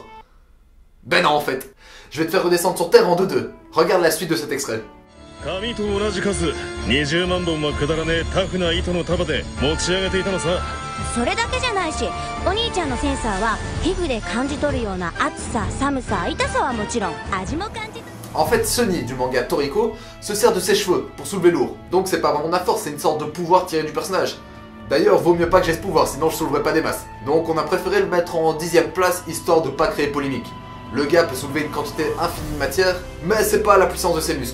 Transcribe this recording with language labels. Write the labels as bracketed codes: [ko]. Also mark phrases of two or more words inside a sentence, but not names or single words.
[fr] Ben non en fait. Je vais te faire redescendre sur Terre en 2-2. Regarde la suite de cet extrait. [ja] Ça れだけじゃないし、お兄ちゃんのセンサーは皮膚で感じ取るような熱さ、寒さ、痛さはもちろん味も感じ。 [fr] En fait, Sunny du manga Toriko se sert de ses cheveux pour soulever lourd. Donc c'est pas vraiment de la force, c'est une sorte de pouvoir tiré du personnage. D'ailleurs, vaut mieux pas que j'ai ce pouvoir, sinon je souleverai pas des masses. Donc on a préféré le mettre en 10ème place, histoire de pas créer polémique. Le gars peut soulever une quantité infinie de matière, mais c'est pas la puissance de ses muscles.